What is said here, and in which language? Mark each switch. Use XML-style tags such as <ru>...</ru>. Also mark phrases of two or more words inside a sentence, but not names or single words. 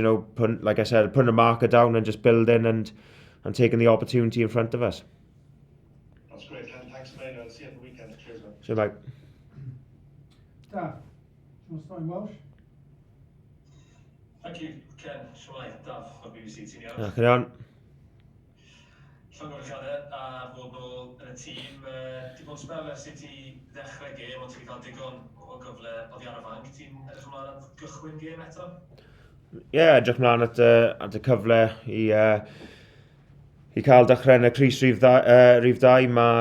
<en>Like I said, putting a marker down and just building and taking the opportunity in front of us. That's great, Ken. Thanks, mate. I'll see you at the weekend. Cheers, man. So like. Daff, do you want to start in Welsh? Thank you, Ken.</en> <cy>Shwmae, Daff o'r BBC, ti'n iawn?</cy> <en>Come on.</en> <cy>Llongyfarchiadau a fod nôl yn y tîm. Di bod yn spel ers i ti ddechrau gêm, ond ti'n cael digon o gyfle oddi ar y fanc. Ti'n edrych ymlaen at gychwyn gêm eto? Edrych mlaen at y cyfle i cael dechrau yn y crys rhif 2.</cy>